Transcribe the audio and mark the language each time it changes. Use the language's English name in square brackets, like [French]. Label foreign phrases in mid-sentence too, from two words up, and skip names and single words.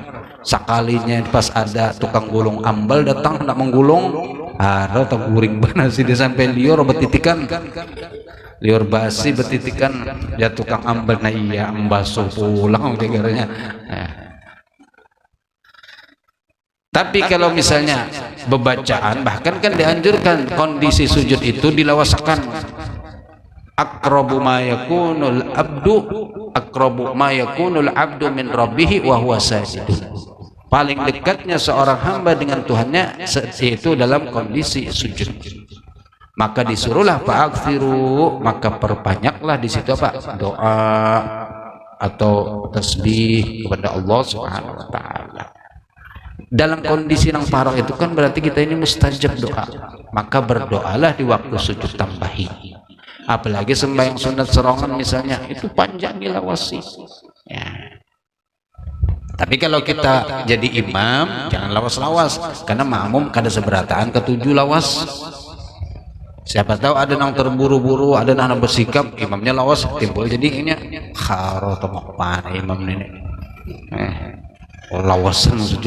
[Banjar] Sekalinya pas ada tukang gulung ambal datang nak menggulung, ada tak guring benar sih, dia sampai liur betitikan, liur basi betitikan ya tukang ambal, nah iya ambaso pulang negaranya. Tapi kalau misalnya bebacaan, bahkan kan dianjurkan kondisi sujud itu dilawasakan. [Arabic] أقرب ما يكون العبد من ربه وهو ساجد. [Banjar] Paling dekatnya seorang hamba dengan Tuhannya yaitu dalam kondisi sujud. Maka disuruhlah fa'akthiru, maka perbanyaklah di situ apa? Doa atau tasbih kepada Allah [Arabic] سبحانه وتعالى. [Banjar] Dalam kondisi yang parah itu kan berarti kita ini mustajab doa. Maka berdoalah di waktu sujud tambahi. Apalagi sembahyang sunat serongan misalnya, itu panjang dilawasi ya. Tapi kalau kita jadi imam jangan lawas-lawas, karena makmum kada seberataan ketujuh lawas. Siapa tahu ada yang terburu-buru, ada yang bersikap imamnya lawas, timbul jadi ini kharo temok mana imam ini lawasan sujud.